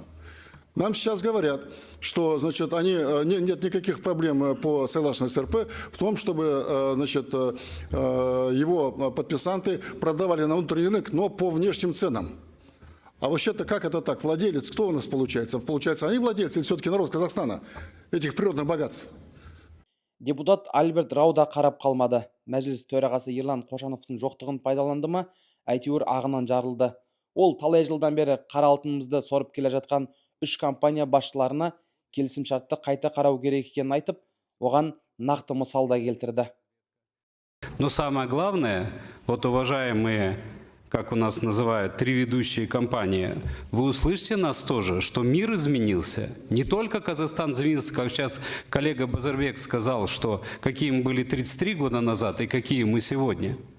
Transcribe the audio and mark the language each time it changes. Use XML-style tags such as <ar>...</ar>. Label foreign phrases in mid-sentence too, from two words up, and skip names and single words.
<ru>Нам сейчас говорят, что, значит, нет никаких проблем по согласно СРП в том, чтобы, значит, его подписанты продавали на внутренний рынок, но по внешним ценам. А вообще-то как это так? Владелец кто у нас получается? Получается, они владельцы или все-таки народ Казахстана этих природных богатств?</ru> <kk>Депутат Альберт Рауда қарап қалмады. Мәжіліс төрағасы Ерлан Қошановтың жоқтығын пайдаланды ма, әйтеуір ағынан жарылды. Ол талай жылдан бері қара алтынымызды сорып келе жатқан 3 компания басшыларына келісім шартты қайта қарау керек екенін айтып, оған нақты мысал да келтірді.</kk> <ru>Но самое главное, вот уважаемые, как у нас называют, 3 ведущие компании, вы услышите нас тоже, что мир изменился. Не только Казахстан изменился, как сейчас коллега Базарбек сказал, что какие мы были 33 года назад и какие мы сегодня.</ru>